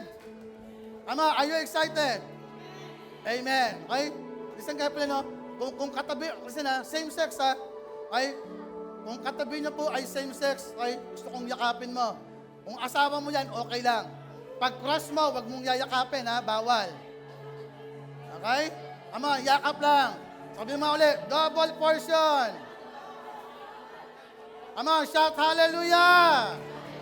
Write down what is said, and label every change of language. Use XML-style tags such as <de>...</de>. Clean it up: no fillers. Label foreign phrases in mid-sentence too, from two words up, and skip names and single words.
<en>Come on, are you excited? Amen. Okay?</en> <tl>Listen kayo pala, no? Kung katabi, kasi na,</tl> <en>same sex,</en> <tl>ha? Okay? Kung katabi niyo po ay</tl> <en>same sex,</en> <tl>okay? Gusto kong yakapin mo. Kung asawa mo yan, okay lang. Pag crush mo, wag mong yayakapin, ha? Bawal.</tl> <en>Okay? Come on,</en> <tl>yakap lang. Sabi mo ulit,</tl> <en>double portion. Come on, shout hallelujah!</en>